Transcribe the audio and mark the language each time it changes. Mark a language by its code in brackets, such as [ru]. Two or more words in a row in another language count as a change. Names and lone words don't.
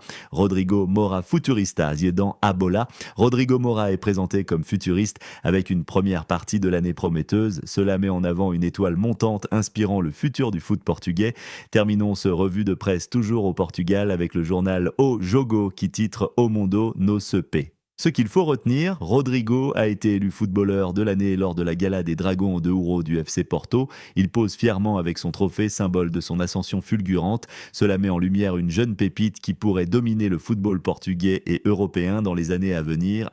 [fr] Rodrigo Mora Futurista, Ziedan Abola. Rodrigo Mora est présenté comme futuriste avec une première partie de l'année prometteuse. Cela met en avant une étoile montante inspirant le futur du foot portugais. Terminons ce revue de presse toujours au Portugal avec le journal O Jogo qui titre [pt] O Mundo no se pé. [fr] Ce qu'il faut retenir, Rodrigo a été élu footballeur de l'année lors de la gala des Dragons de Ouro du FC Porto. Il pose fièrement avec son trophée, symbole de son ascension fulgurante. Cela met en lumière une jeune pépite qui pourrait dominer le football portugais et européen dans les années à venir.